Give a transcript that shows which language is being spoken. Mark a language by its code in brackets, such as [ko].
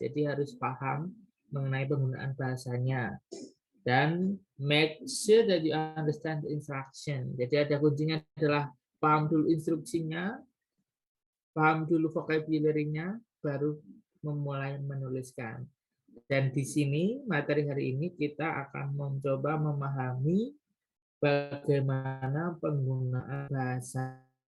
[id] Jadi harus paham mengenai penggunaan bahasanya. Dan [en] make sure that you understand the instruction. [id] Jadi ada kuncinya adalah paham dulu instruksinya, paham dulu vocabulary-nya, baru memulai menuliskan. Dan di sini, materi hari ini kita akan mencoba memahami bagaimana penggunaan bahasa.